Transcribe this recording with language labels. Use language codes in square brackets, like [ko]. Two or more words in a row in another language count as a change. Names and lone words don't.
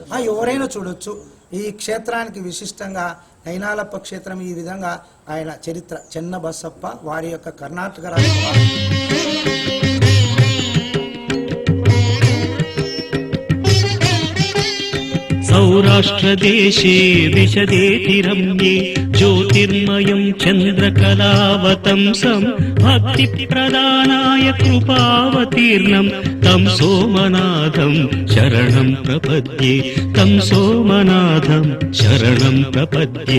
[te] ఎవరైనా చూడొచ్చు. ఈ క్షేత్రానికి విశిష్టంగా నయనాలప్ప క్షేత్రం ఈ విధంగా ఆయన చరిత్ర. చెన్న బసప్ప వారి యొక్క కర్ణాటక రాష్ట్ర [sa] సౌరా सौराष्ट्रदेशे विशदेति रम्ये ज्योतिर्मयं चन्द्रकलावतंसं भक्तिप्रदानाय कृपावतीर्णं तं सोमनाथं शरणं प्रपद्ये तं सोमनाथं शरणं प्रपद्ये।